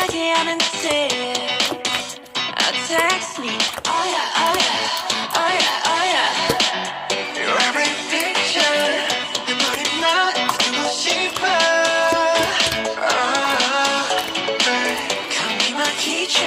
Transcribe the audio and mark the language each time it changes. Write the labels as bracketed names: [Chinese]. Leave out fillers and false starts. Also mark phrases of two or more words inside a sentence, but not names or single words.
[English] 하는지 text me. Oh yeah, oh yeah, oh yeah, oh yeah. Your every picture [Korean] 내 머리만 두고 싶어. [English] Call me my teacher.